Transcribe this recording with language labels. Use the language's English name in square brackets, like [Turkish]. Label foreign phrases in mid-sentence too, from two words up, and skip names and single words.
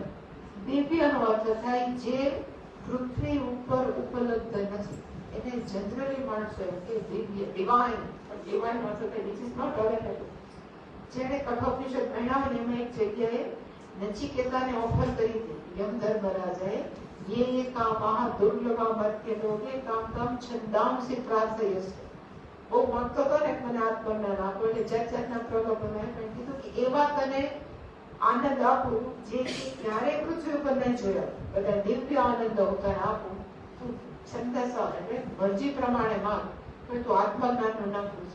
[Gujarati] દિવ્ય નો અર્થ થાય જે પૃથ્વી ઉપર ઉપલબ્ધ નથી. એને જનરલી માણસો એમ કે દિવ્ય ડિવાઇન, પણ ડિવાઇન અર્થ થાય [English] which is not available. [Gujarati] જેને કઠોપનિષદ ભણ્યા ને એમાં એક જગ્યાએ નચિકેતાને ઓફર કરી હતી યમધર્મરાજાએ, [Sanskrit] ये कामाः दुर्लभा मर्त्य लोके काम काम छंदांसि प्रार्थयस्ते. [Gujarati] બહુ માંગતો હતો ને મને આત્મજ્ઞાન આપો એટલે જાતના પ્રલોભન પણ કીધું કે એવા તને આનંદ આપું જે ક્યારેય પૃથ્વી ઉપર નહીં જોયા. બધા દિવ્ય આનંદ તને આપું. તું છંદસા એટલે મરજી પ્રમાણે માંગ, પણ તું આત્મજ્ઞાનનું ન પૂછ.